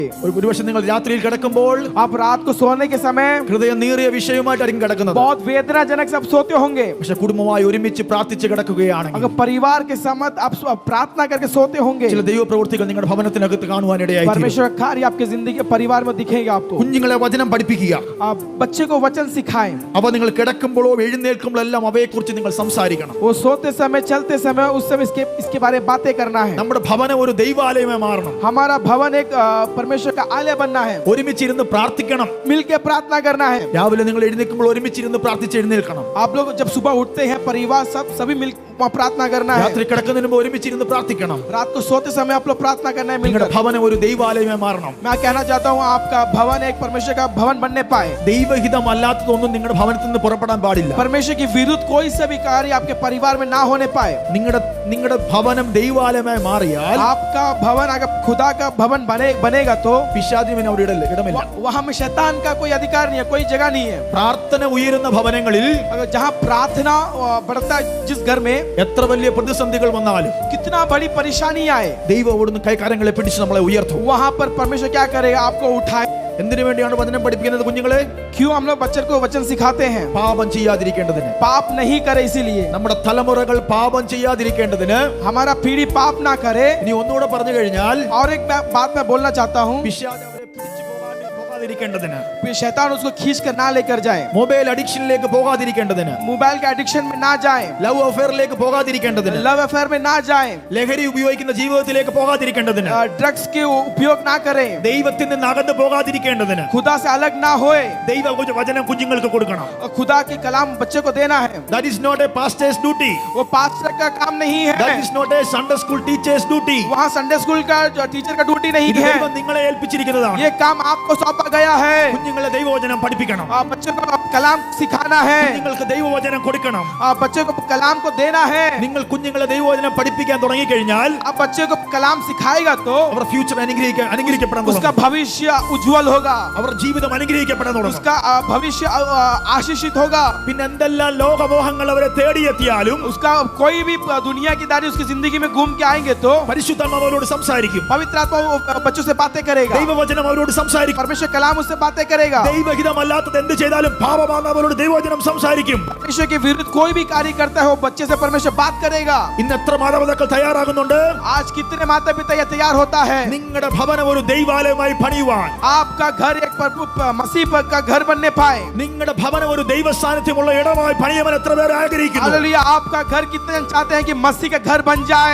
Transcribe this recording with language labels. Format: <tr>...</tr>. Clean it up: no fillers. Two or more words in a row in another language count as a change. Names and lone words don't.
<ml>ഒരുപക്ഷെ നിങ്ങൾ രാത്രിയിൽ കിടക്കുമ്പോൾ</ml> <hi>आप रात को सोने के समय</hi> <ml>ഹൃദയം നീറിയ വിഷയമായിട്ടായിരിക്കും കിടക്കുന്നത്.</ml> <hi>बहुत वेदनाजनक सब सोते होंगे,</hi> <ml>പക്ഷെ കുടുംബമായി ഒരുമിച്ച് പ്രാർത്ഥിച്ച് കിടക്കുകയാണെങ്കിൽ</ml> <hi>अगर परिवार के समत आप प्रार्थना करके सोते होंगे,</hi> <ml>ചില ദൈവപ്രവൃത്തികൾ നിങ്ങളുടെ ഭവനത്തിനകത്ത് കാണുവാനിടയായി.</ml> <hi>परमेश्वर का कार्य आपके जिंदगी परिवार में दिखेगा आपको.</hi> <ml>കുഞ്ഞുങ്ങളെ വചനം പഠിപ്പിക്കുക.</ml> <hi>आप बच्चे को वचन सिखाएं.</hi> <ml>അവ നിങ്ങൾ കിടക്കുമ്പോഴോ എഴുന്നേൽക്കുമ്പോഴോ എല്ലാം അവയെക്കുറിച്ച് നിങ്ങൾ സംസാരിക്കണം.</ml> <hi>वो सोते समय चलते समय उस समय इसके बारे में बातें करना है.</hi> <ml>നമ്മുടെ ഭവനം ഒരു ദൈവാലയമായി മാറണം.</ml> <hi>हमारा भवन एक परमेश्वर का आलय बनना है.</hi> <ml>ഒരുമിച്ചിരുന്ന് പ്രാർത്ഥിക്കണം.</ml> <hi>मिलके प्रार्थना करना है.</hi> <ml>രാവിലെ നിങ്ങൾ എഴുന്നേൽക്കുമ്പോൾ ഒരുമിച്ചിരുന്ന് പ്രാർത്ഥിച്ച് എഴുന്നേൽക്കണം.</ml> <hi>आप लोग जब सुबह उठते हैं परिवार सभी मिल प्रार्थना करना है.</hi> <ml>രാത്രി കിടക്കുന്നതിന് മുമ്പ് ഒരുമിച്ചിരുന്ന് പ്രാർത്ഥിക്കണം.</ml> <hi>रात को सोते समय आप लोग प्रार्थना करना है</hi> <ml>നിങ്ങളുടെ</ml> <hi>मिलकर.</hi> <ml>ഭവനം ഒരു ദൈവാലയമായി മാറണം.</ml> <hi>मैं कहना चाहता हूँ आपका भवन एक परमेश्वर का भवन बनने पाए.</hi> <ml>ദൈവഹിതമല്ലാത്തതൊന്നും നിങ്ങളുടെ ഭവനത്തിൽ നിന്ന് പുറപ്പെടാൻ പാടില്ല.</ml> <hi>परमेश्वर की विरुद्ध कोई सा भी कार्य आपके परिवार में ना होने पाए.</hi> <ml>നിങ്ങളുടെ ഭവനം ദൈവാലയമായി മാറിയാൽ</ml> <hi>आपका भवन अगर खुदा का भवन बनेगा तो</hi> <ml>പിശാചിന് അവിടെ ഇടമില്ല.</ml> <hi>वहां में शैतान का कोई अधिकार नहीं है, कोई जगह नहीं है.</hi> <ml>പ്രാർത്ഥന ഉയരുന്ന ഭവനങ്ങളിൽ</ml> <hi>अगर जहाँ प्रार्थना बढ़ता है, जिस घर में</hi> <ml>എത്ര വലിയ പ്രതിസന്ധികൾ വന്നാലും</ml> <hi>कितना बड़ी परेशानी आए,</hi> <ml>ദൈവം അവിടുന്ന് കൈകാര്യങ്ങളെ പിടിച്ച് നമ്മളെ ഉയർത്തും.</ml> <hi>वहां पर परमेश्वर क्या करेगा, आपको उठाए.</hi> <ml>എന്തിനു വേണ്ടിയാണ് വചനം പഠിപ്പിക്കുന്നത് കുഞ്ഞുങ്ങളെ?</ml> <hi>क्यों हम लोग बच्चे को वचन सिखाते हैं?</hi> <ml>പാപം ചെയ്യാതിരിക്കേണ്ടതിന്.</ml> <hi>पाप नहीं करे इसीलिए.</hi> <ml>നമ്മുടെ തലമുറകൾ പാപം ചെയ്യാതിരിക്കേണ്ടതിന്.</ml> <hi>हमारा पीढ़ी पाप ना करे.</hi> <ml>ഇനി ഒന്നുകൂടെ പറഞ്ഞു കഴിഞ്ഞാൽ</ml> <hi>और एक बात मैं बोलना चाहता हूँ,</hi> <ml>പിശാച് അവരെ പിടിച്ച് പോകാതിരിക്കേണ്ടതിന്.</ml> <hi>शैतान उसको खींच कर ना लेकर जाए.</hi> <en>mobile addiction</en> <ml>പോകാതിരിക്കേണ്ടതിന്.</ml> <hi>मोबाइल के एडिक्शन में ना जाए.</hi> <en>love affair</en> <ml>പോകാതിരിക്കേണ്ടതിന്.</ml> <en>love affair</en> <hi>में ना जाए.</hi> <ml>ലഹരി ഉപയോഗിക്കുന്ന ജീവിതത്തിലേക്ക് പോകാതിരിക്കേണ്ടതിന്.</ml> <hi>ड्रग्स के उपयोग ना करें.</hi> <ml>ദൈവത്തിൽ നിന്ന് അകന്ന് പോകാതിരിക്കേണ്ടതിന്.</ml> <hi>खुदा से अलग ना होए.</hi> <ml>ദൈവ വചനം കുഞ്ഞുങ്ങൾക്ക് കൊടുക്കണം.</ml> <hi>खुदा की कलाम बच्चे को देना है.</hi> <en>That is not a pastor's duty.</en> <hi>वो पास्टर का काम नहीं</hi> <en>That</en> <hi>है.</hi> <en>is not a Sunday school teacher's duty.</en> <hi>वहाँ</hi> <en>Sunday school</en> <hi>का जो टीचर का ड्यूटी नहीं</hi> <ml>ഇത്</ml> <hi>है.</hi> <ml>ദൈവം നിങ്ങളെ ഏൽപ്പിച്ചിരിക്കുന്നതാണ്.</ml> <hi>ये काम आपको सौंपा गया है.</hi> <ml>കുഞ്ഞുങ്ങളെ ദൈവവചനം പഠിപ്പിക്കണം.</ml> <hi>बच्चों को कलाम सिखाना है.</hi> <ml>നിങ്ങൾക്ക് ദൈവവചനം കൊടുക്കണം.</ml> <hi>बच्चों को कलाम को देना है.</hi> <ml>നിങ്ങൾ കുഞ്ഞുങ്ങളെ ദൈവവചനം പഠിപ്പിക്കാൻ തുടങ്ങി കഴിഞ്ഞാൽ</ml> <hi>आप बच्चे को कलाम सिखाएगा तो</hi> <ml>അവർ ഫ്യൂച്ചർ അനുഗ്രഹിക്കപ്പെടാൻ</ml> <hi>उसका</hi> <ml>തുടങ്ങും.</ml> <hi>भविष्य उज्जवल होगा.</hi> <ml>അവർ ജീവിതം അനുഗ്രഹിക്കപ്പെടാൻ തുടങ്ങും.</ml> <hi>उसका भविष्य आशीषित होगा.</hi> <ml>പിന്നെ എന്തെല്ലാം ലോകമോഹങ്ങൾ അവരെ തേടിയെത്തിയാലും</ml> <hi>उसका कोई भी दुनिया की दारी उसकी जिंदगी में घूम के आएंगे तो</hi> <ml>പരിശുദ്ധാത്മാവ് അവരോട് സംസാരിക്കും.</ml> <hi>पवित्र आत्मा वो बच्चों से बातें करेगा.</hi> <ml>ദൈവവചനം അവരോട് സംസാരിക്കും.</ml> <hi>परमेश्वर कलाम उससे बातें करेगा.</hi> <ml>ദൈവഹിതമല്ലാത്തത് എന്ത് ചെയ്താലും പാപമാണ് അവരോട് ദൈവവചനം സംസാരിക്കും.</ml> <hi>परमेश्वर के विरुद्ध कोई भी कार्य करता है वो बच्चे से परमेश्वर बात करेगा.</hi> <ml>ഇന്ന് എത്ര മാതാപിതാക്കൾ തയ്യാറാകുന്നുണ്ട്?</ml> <hi>आज कितने माता पिता ये तैयार होता है</hi> <ml>നിങ്ങളുടെ ഭവനം ഒരു ദൈവാലയമായി പണിയുവാൻ?</ml> <hi>आपका घर एक मसीह का घर बनने पाए.</hi> <ml>നിങ്ങളുടെ ഭവനം ഒരു ദൈവ സാന്നിധ്യമുള്ള ഇടമായി പണിയുവാൻ എത്ര പേർ ആഗ്രഹിക്കുന്നു?</ml> <hi>हालेलुया. आपका घर कितने चाहते हैं कि मसीह का घर बन जाए?</hi>